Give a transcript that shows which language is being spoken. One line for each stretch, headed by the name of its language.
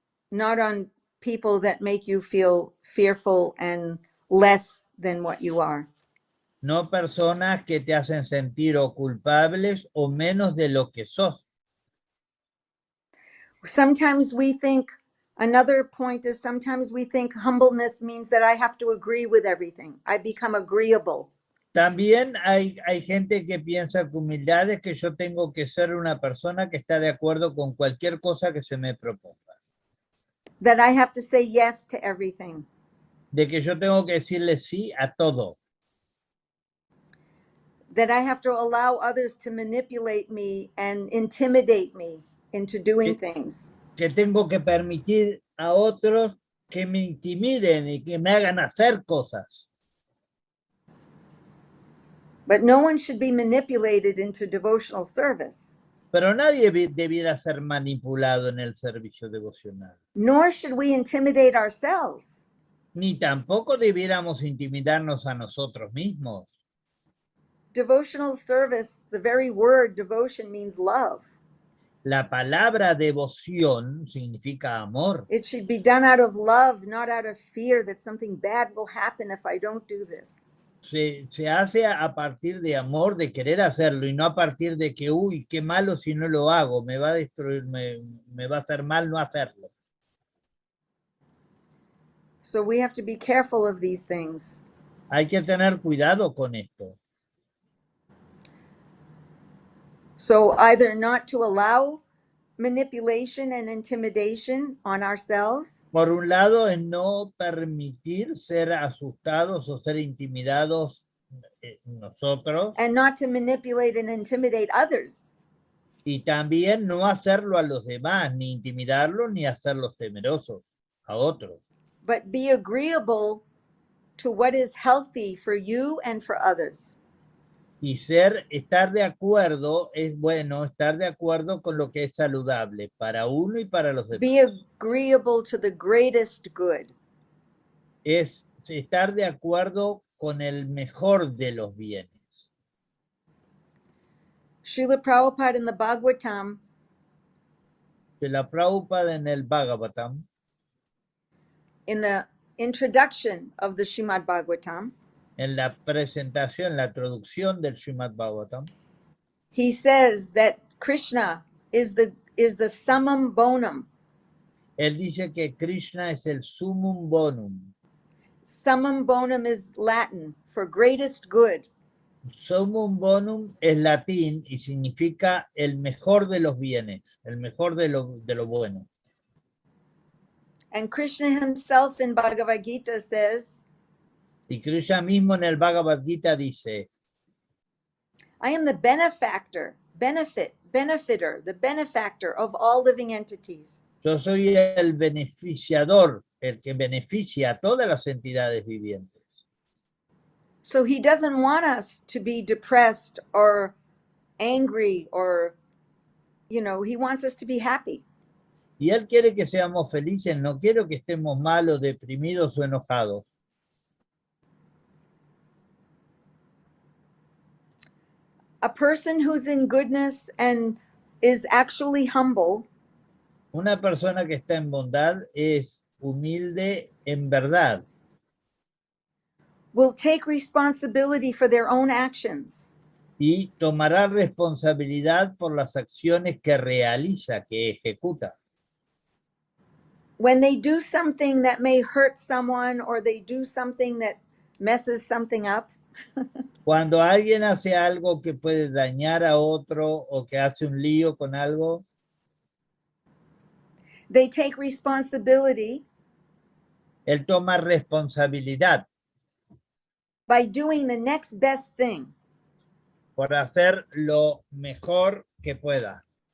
English: not on people that make you feel fearful and less than what you are.
Spanish: No personas que te hacen sentir o culpables o menos de lo que sos.
English: Sometimes we think, another point is sometimes we think humbleness means that I have to agree with everything. I become agreeable.
Spanish: También hay gente que piensa que humildad es que yo tengo que ser una persona que está de acuerdo con cualquier cosa que se me proponga.
English: That I have to say yes to everything.
Spanish: De que yo tengo que decirle sí a todo.
English: That I have to allow others to manipulate me and intimidate me into doing things.
Spanish: Que tengo que permitir a otros que me intimiden y que me hagan hacer cosas.
English: But no one should be manipulated into devotional service.
Spanish: Pero nadie debiera ser manipulado en el servicio devocional.
English: Nor should we intimidate ourselves.
Spanish: Ni tampoco debiéramos intimidarnos a nosotros mismos.
English: Devotional service, the very word devotion means love.
Spanish: La palabra devoción significa amor.
English: It should be done out of love, not out of fear that something bad will happen if I don't do this.
Spanish: Se hace a partir de amor, de querer hacerlo, y no a partir de que, uy, qué malo si no lo hago, me va a destruir, me va a hacer mal no hacerlo.
English: So we have to be careful of these things.
Spanish: Hay que tener cuidado con esto.
English: So either not to allow manipulation and intimidation on ourselves.
Spanish: Por un lado, es no permitir ser asustados o ser intimidados nosotros.
English: And not to manipulate and intimidate others.
Spanish: Y también no hacerlo a los demás, ni intimidarlos, ni hacerlos temerosos a otros.
English: But be agreeable to what is healthy for you and for others.
Spanish: Y estar de acuerdo, es bueno estar de acuerdo con lo que es saludable para uno y para los demás.
English: Be agreeable to the greatest good.
Spanish: Es estar de acuerdo con el mejor de los bienes.
English: Srila Prabhupada in the Bhagavatam.
Spanish: Srila Prabhupada en el Bhagavatam.
English: In the introduction of the Srimad Bhagavatam.
Spanish: En la presentación, la traducción del Srimad Bhagavatam.
English: He says that Krishna is the summum bonum.
Spanish: Él dice que Krishna es el summum bonum.
English: Summum bonum is Latin for greatest good.
Spanish: Summum bonum es latín y significa el mejor de los bienes, el mejor de lo bueno.
English: And Krishna himself in Bhagavad Gita says,
Spanish: y Krishna mismo en el Bhagavad Gita dice,
English: I am the benefactor, the benefactor of all living entities.
Spanish: Yo soy el beneficiador, el que beneficia a todas las entidades vivientes.
English: So he doesn't want us to be depressed or angry or, he wants us to be happy.
Spanish: Y él quiere que seamos felices, no quiero que estemos malos, deprimidos o enojados.
English: A person who's in goodness and is actually humble.
Spanish: Una persona que está en bondad es humilde en verdad.
English: Will take responsibility for their own actions.
Spanish: Y tomará responsabilidad por las acciones que realiza, que ejecuta.
English: When they do something that may hurt someone or they do something that messes something up.
Spanish: Cuando alguien hace algo que puede dañar a otro o que hace un lío con algo,
English: they take responsibility.
Spanish: Él toma responsabilidad.
English: By doing the next best thing.
Spanish: Por hacer lo mejor que pueda.